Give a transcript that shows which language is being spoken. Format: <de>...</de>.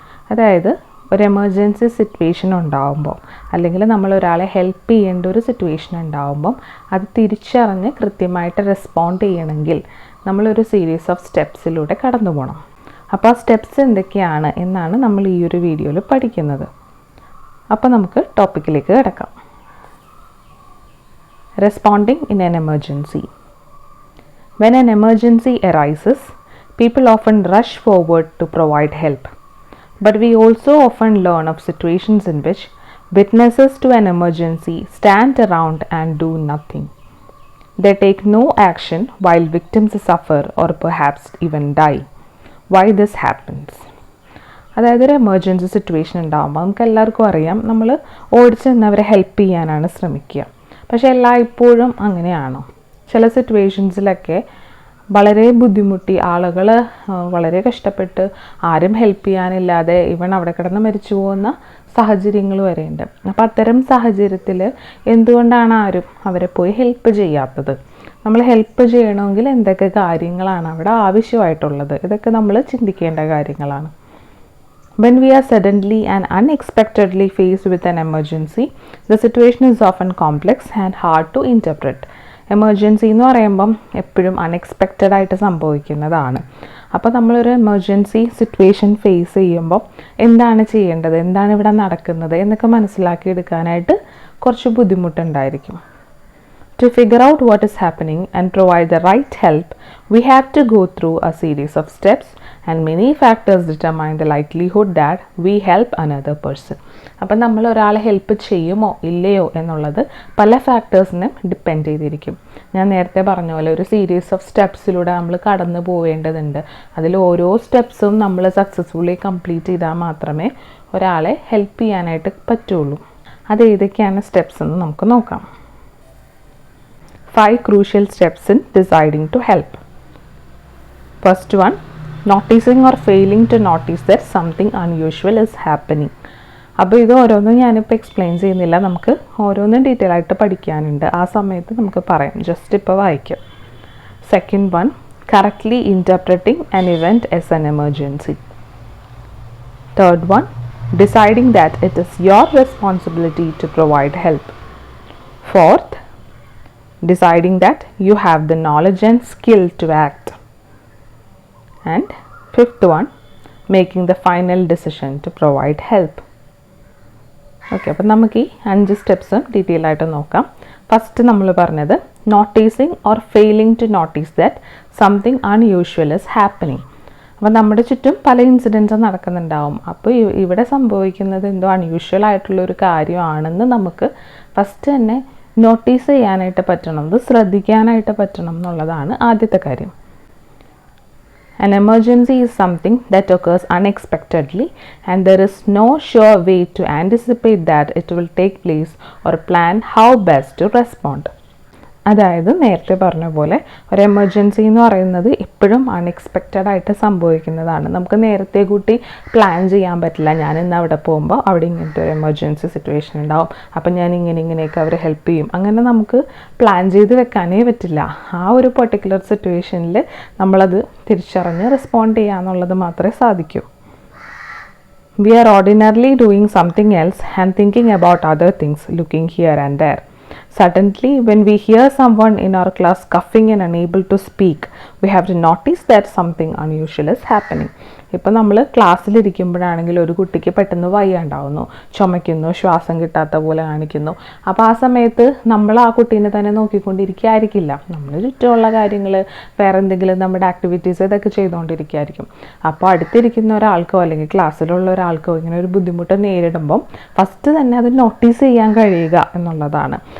<ml>അതായത് ഒരു emergency situation ഉണ്ടാകുമ്പോൾ അല്ലെങ്കിൽ നമ്മൾ ഒരാളെ ഹെൽപ്പ് ചെയ്യേണ്ട ഒരു സിറ്റുവേഷൻ ഉണ്ടാകുമ്പം അത് തിരിച്ചറിഞ്ഞ് കൃത്യമായിട്ട് റെസ്പോണ്ട് ചെയ്യണമെങ്കിൽ നമ്മളൊരു സീരീസ് ഓഫ് സ്റ്റെപ്സിലൂടെ കടന്നു പോകണം. അപ്പോൾ ആ സ്റ്റെപ്സ് എന്തൊക്കെയാണ് എന്നാണ് നമ്മൾ ഈ ഒരു വീഡിയോയിൽ പഠിക്കുന്നത്. അപ്പോൾ നമുക്ക് ടോപ്പിക്കിലേക്ക് കിടക്കാം.</ml> <en>Responding in an emergency. When an emergency arises, people often rush forward to provide help. But we also often learn of situations in which witnesses to an emergency stand around and do nothing. They take no action while victims suffer or perhaps even die. Why this happens?</en> <ml>അതായത് ഒരു emergency situation ഉണ്ടാകുമ്പോൾ നമുക്ക് എല്ലാവർക്കും അറിയാം, നമ്മൾ ഓടിച്ച് നിന്നവരെ help ചെയ്യാനാണ് ശ്രമിക്കുക. പക്ഷേ എല്ലായ്പ്പോഴും അങ്ങനെയാണോ? ചില സിറ്റുവേഷൻസിലൊക്കെ വളരെ ബുദ്ധിമുട്ടി ആളുകൾ വളരെ കഷ്ടപ്പെട്ട് ആരും ഹെൽപ്പ് ചെയ്യാനില്ലാതെ ഇവൻ അവിടെ കിടന്ന് മരിച്ചു പോകുന്ന സാഹചര്യങ്ങൾ വരെയുണ്ട്. അപ്പോൾ അത്തരം സാഹചര്യത്തിൽ എന്തുകൊണ്ടാണ് ആരും അവരെ പോയി ഹെൽപ്പ് ചെയ്യാത്തത്? നമ്മൾ ഹെൽപ്പ് ചെയ്യണമെങ്കിൽ എന്തൊക്കെ കാര്യങ്ങളാണ് അവിടെ ആവശ്യമായിട്ടുള്ളത്? ഇതൊക്കെ നമ്മൾ ചിന്തിക്കേണ്ട കാര്യങ്ങളാണ്.</ml> <en>When we are suddenly and unexpectedly faced with an emergency, the situation is often complex and hard to interpret.</en> <ml>Emergency എന്ന് പറയുമ്പം എപ്പോഴും അൺഎക്സ്പെക്റ്റഡ് ആയിട്ട് സംഭവിക്കുന്നതാണ്. അപ്പോൾ നമ്മളൊരു എമർജൻസി സിറ്റുവേഷൻ ഫേസ് ചെയ്യുമ്പോൾ എന്താണ് ചെയ്യേണ്ടത്, എന്താണ് ഇവിടെ നടക്കുന്നത് എന്നൊക്കെ മനസ്സിലാക്കിയെടുക്കാനായിട്ട് കുറച്ച് ബുദ്ധിമുട്ടുണ്ടായിരിക്കും.</ml> <en>To figure out what is happening and provide the right help, we have to go through a series of steps and many factors determine the likelihood that we help another person.</en> <ml>അപ്പോൾ നമ്മൾ ഒരാളെ help ചെയ്യുമോ ഇല്ലയോ എന്നുള്ളത് പല ഫാക്ടേഴ്സിനും depend ചെയ്തിരിക്കും. ഞാൻ നേരത്തെ പറഞ്ഞ പോലെ ഒരു സീരീസ് ഓഫ് സ്റ്റെപ്സിലൂടെ നമ്മൾ കടന്നു പോവേണ്ടതുണ്ട്. അതിൽ ഓരോ സ്റ്റെപ്സും നമ്മൾ സക്സസ്ഫുള്ളി കംപ്ലീറ്റ് ചെയ്താൽ മാത്രമേ ഒരാളെ ഹെൽപ്പ് ചെയ്യാനായിട്ട് പറ്റുള്ളൂ. അത് ഏതൊക്കെയാണ് സ്റ്റെപ്സ് എന്ന് നമുക്ക് നോക്കാം.</ml> <en>5 crucial steps in deciding to help. First one, noticing or failing to notice that something unusual is happening.</en> <ml>അപ്പോൾ ഇത് ഓരോന്നും ഞാനിപ്പോൾ എക്സ്പ്ലെയിൻ ചെയ്യുന്നില്ല, നമുക്ക് ഓരോന്നും ഡീറ്റെയിൽ ആയിട്ട് പഠിക്കാനുണ്ട്. ആ സമയത്ത് നമുക്ക് പറയാം, ജസ്റ്റ് ഇപ്പോൾ വായിക്കാം.</ml> <en>Second one, correctly interpreting an event as an emergency. Third one, deciding that it is your responsibility to provide help. Fourth, deciding that you have the knowledge and skill to act. And fifth one, making the final decision to provide help.</en> <ml>Okay, അപ്പം നമുക്ക് ഈ 5 സ്റ്റെപ്സും detail ആയിട്ട് നോക്കാം. First നമ്മൾ പറഞ്ഞത്</ml> <en>Noticing or failing to notice that something unusual is happening.</en> <ml>അപ്പം നമ്മുടെ ചുറ്റും പല ഇൻസിഡൻസും നടക്കുന്നുണ്ടാവും. അപ്പോൾ ഇവിടെ സംഭവിക്കുന്നത് എന്തോ അൺയൂഷ്വൽ ആയിട്ടുള്ളൊരു കാര്യമാണെന്ന് നമുക്ക് ഫസ്റ്റ് തന്നെ നോട്ടീസ് ചെയ്യാനായിട്ട് പറ്റണം, അത് ശ്രദ്ധിക്കാനായിട്ട് പറ്റണം എന്നുള്ളതാണ് ആദ്യത്തെ കാര്യം.</ml> <en>An emergency is something that occurs unexpectedly and there is no sure way to anticipate that it will take place or plan how best to respond.</en> <ml>അതായത് നേരത്തെ പറഞ്ഞ പോലെ ഒരു എമർജൻസി എന്ന് പറയുന്നത് എപ്പോഴും അൺഎക്സ്പെക്റ്റഡ് ആയിട്ട് സംഭവിക്കുന്നതാണ്. നമുക്ക് നേരത്തെ കൂട്ടി പ്ലാൻ ചെയ്യാൻ പറ്റില്ല. ഞാൻ ഇന്ന് അവിടെ പോകുമ്പോൾ അവിടെ ഇങ്ങനത്തെ ഒരു എമർജൻസി സിറ്റുവേഷൻ ഉണ്ടാവും, അപ്പം ഞാൻ ഇങ്ങനെയൊക്കെ അവരെ ഹെൽപ്പ് ചെയ്യും, അങ്ങനെ നമുക്ക് പ്ലാൻ ചെയ്ത് വെക്കാനേ പറ്റില്ല. ആ ഒരു പെർട്ടിക്കുലർ സിറ്റുവേഷനിൽ നമ്മളത് തിരിച്ചറിഞ്ഞ് റെസ്പോണ്ട് ചെയ്യുക എന്നുള്ളത് മാത്രമേ സാധിക്കൂ.</ml> <en>We are ordinarily doing something else and thinking about other things, looking here and there. Suddenly, when we hear someone in our class coughing and unable to speak, we have to notice that something unusual is happening.</en> <ml>ഇപ്പോൾ നമ്മൾ ക്ലാസ്സിലിരിക്കുമ്പോഴാണെങ്കിൽ ഒരു കുട്ടിക്ക് പെട്ടെന്ന് വയ്യാണ്ടാവുന്നു, ചുമയ്ക്കുന്നു, ശ്വാസം കിട്ടാത്ത പോലെ കാണിക്കുന്നു. അപ്പോൾ ആ സമയത്ത് നമ്മൾ ആ കുട്ടീനെ തന്നെ നോക്കിക്കൊണ്ടിരിക്കുകയായിരിക്കില്ല, നമ്മൾ ചുറ്റുമുള്ള കാര്യങ്ങൾ വേറെ എന്തെങ്കിലും നമ്മുടെ ആക്ടിവിറ്റീസ് ഇതൊക്കെ ചെയ്തുകൊണ്ടിരിക്കുകയായിരിക്കും. അപ്പോൾ അടുത്തിരിക്കുന്ന ഒരാൾക്കോ അല്ലെങ്കിൽ ക്ലാസ്സിലുള്ള ഒരാൾക്കോ ഇങ്ങനെ ഒരു ബുദ്ധിമുട്ട് നേരിടുമ്പം ഫസ്റ്റ് തന്നെ അത് നോട്ടീസ് ചെയ്യാൻ കഴിയുക എന്നുള്ളതാണ്.</ml>